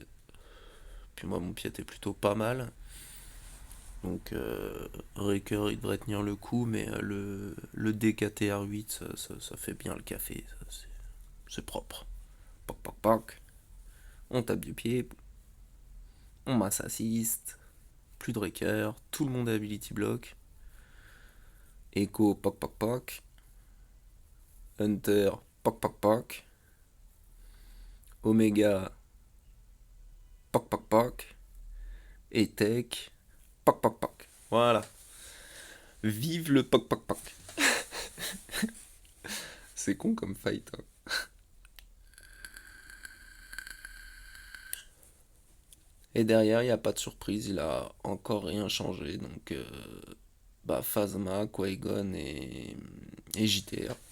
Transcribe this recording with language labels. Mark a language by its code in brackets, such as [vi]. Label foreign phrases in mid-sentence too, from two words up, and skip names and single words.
[fr] Puis moi, mon pied est plutôt pas mal. Donc, Raker, il devrait tenir le coup, mais le DKTR8, ça fait bien le café. C'est propre. Poc, poc, poc. On tape du pied. On [en] mass assist. [fr] Plus de Raker. Tout le monde a [en] ability block. [fr] Echo, poc, poc, poc. Hunter, poc, poc, poc. Omega, poc, poc, poc. Et Tech, poc, poc, poc. Voilà. Vive le poc, poc, poc. C'est con comme fight. Hein. Et derrière, il n'y a pas de surprise, il a encore rien changé. Donc, bah, Phasma, Qui-Gon et JTR.